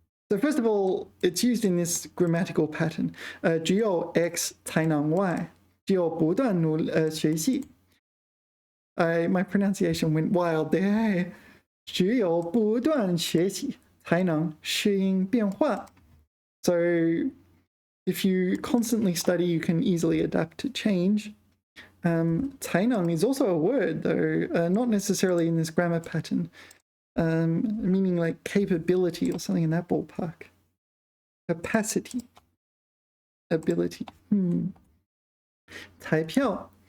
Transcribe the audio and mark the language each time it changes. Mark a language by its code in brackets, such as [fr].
[en] So first of all, it's used in this grammatical pattern. [zh] 只有 X 才能 Y. 只有不断学习. [en] My pronunciation went wild there. [zh] 只有不断学习才能适应变化. [en] So if you constantly study, you can easily adapt to change. 才能 is also a word, though, not necessarily in this grammar pattern, meaning like capability or something in that ballpark. Capacity. Ability. 彩票.